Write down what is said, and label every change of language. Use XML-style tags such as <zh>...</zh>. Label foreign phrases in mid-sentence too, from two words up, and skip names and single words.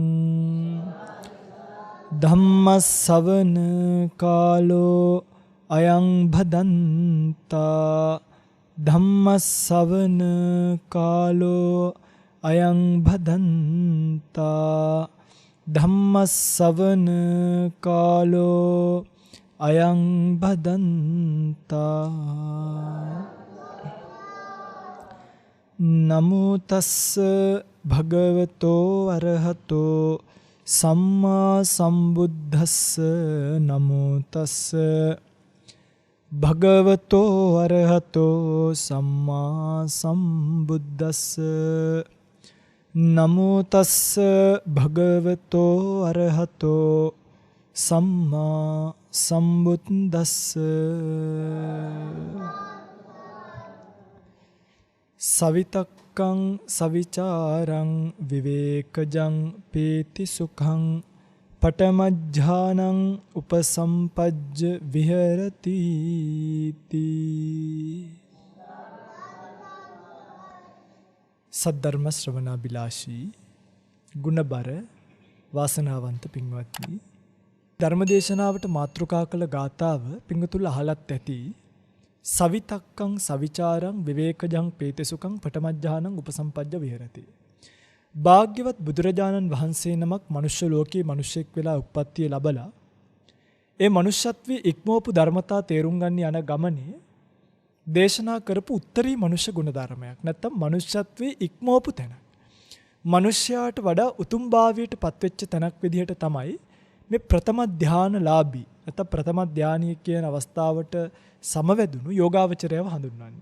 <pi>धम्मश्रवण कालो अयं भदन्ता धम्मश्रवण कालो अयं भदन्ता धम्मश्रवण कालो अयं भदन्ता नमो तस्स भगवतो अरहतो सम्मा सम्बुद्धस्स नमो तस्स भगवतो अरहतो सम्मा सम्बुद्धस्स नमो तस्स भगवतो अरहतो सम्मा सम्बुद्धस्स सवितक्कं सविचारं विवेकजं पेति सुखं पटमज्झानं उपसंपज्य विहरति</pi> <si>සද්ධර්ම ශ්‍රවණාභිලාෂී ගුණබර වාසනාවන්ත පින්වත්නි ධර්මදේශනාවට මාතෘකා කළ ගාථාව පින්වතුන් අහලත් ඇති</si> <pi>සවිතක්කං සවිචාරං විවේකජං පේතසුකං පඨමඥානං උපසම්පජ්ජ විහෙරති</pi> <si>භාග්‍යවත් බුදුරජාණන් වහන්සේ නමක් මනුෂ්‍ය ලෝකයේ මිනිසෙක් වෙලා උප්පත්තිය ලැබලා ඒ මනුෂ්‍යත්වයේ ඉක්මවපු ධර්මතා තේරුම් ගන්න යන ගමනේ දේශනා කරපු උත්තරී මනුෂ්‍ය ගුණ ධර්මයක් නැත්තම් මනුෂ්‍යත්වයේ ඉක්මවපු තැන මනුෂ්‍යයාට වඩා උතුම් භාවයට පත්වෙච්ච තැනක් විදිහට තමයි මේ ප්‍රථම ධානලාභී නැත්නම් ප්‍රථම ධානීය කියන අවස්ථාවට සමවැදුණු යෝගාවචරයව හඳුන්වන්නේ.</si>